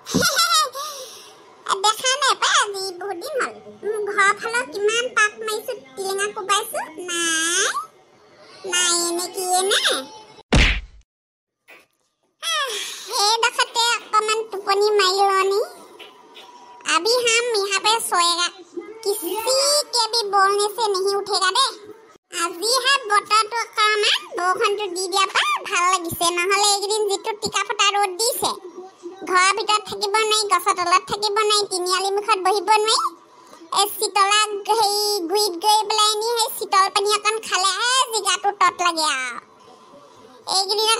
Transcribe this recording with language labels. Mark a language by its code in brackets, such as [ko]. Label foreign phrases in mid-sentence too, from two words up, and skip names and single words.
[as] দেখা নাই পাই আজি বহুত দিন হ'ল ঘৰৰ ফালৰ কিমান পাক মাৰিছো টিলিঙা কোবাইছো নাই নেকি এনে সেইডোখৰতে অকণমান টোপনি মাৰি লনি [hi] अभी हम यहाँ पे सोएगा किसी के भी बोलने से नहीं उठेगा [as] दे আজি হে বতৰটো অকণমান বৰষুণটো দি দিয়া পা ভাল লাগিছে নহ'লে এইকেইদিন যিটো টিকা ফটা ৰ'দ দিছে ঘৰৰ ভিতৰত থাকিব নোৱাৰি গছৰ তলত থাকিব নোৱাৰি তিনিআলি মুখত বহিব নোৱাৰি এই শীতলা সেই গুৰিত গৈ পেলাই নি সেই শীতল পানী অকণ খালেহে জিগাটো তত লাগে আৰু এইকেইদিন আকৌ